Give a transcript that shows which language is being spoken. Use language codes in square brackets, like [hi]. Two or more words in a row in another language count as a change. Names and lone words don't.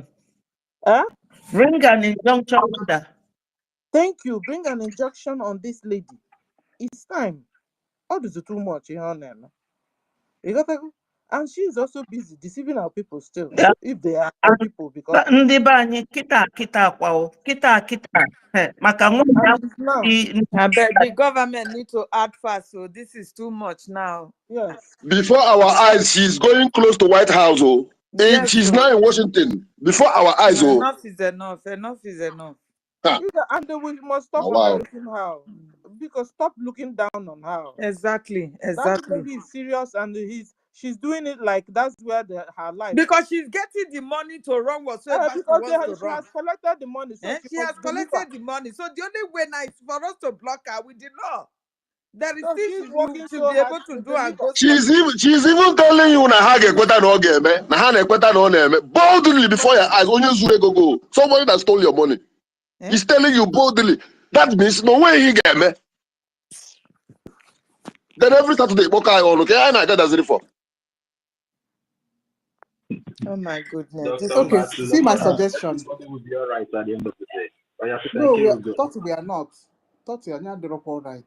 [en] Bring an injunction order. Thank you. Bring an injunction on this lady. It's time. All this is too much, you know. You got to, and she's also busy deceiving our people still. Yeah. If they are our people, because [ig] ndị be anyị kita kwao kita maka [en] I bet the government need to act fast, so this is too much now. Yes. Before our eyes, she's going close to White House. Yes, she's now in Washington. Before our eyes. Enough is enough. Enough is enough. And we must stop looking her, because stop looking down on her. Exactly. That lady is serious, and she's doing it like that's where her life. Because she's getting the money to run whatsoever she wants to run. She has collected the money, so she has collected the money. So the only way now is for us to block her with the law. There is things you should be able to do and go. She's even telling you [ig] na ha ga-ekweta na ọ ga-eme, na ha na-ekweta na ọ na-eme. [en] Boldly before your eyes, [ig] onye zuru ego go. [en] Somebody that stole your money. He's telling you boldly. That means no way he ga-eme. Then every Saturday, book eye on, okay, I know that's it for. Oh my goodness. Okay, see my suggestion. Everybody will be all right at the end of the day. No, we are not. We are not all right.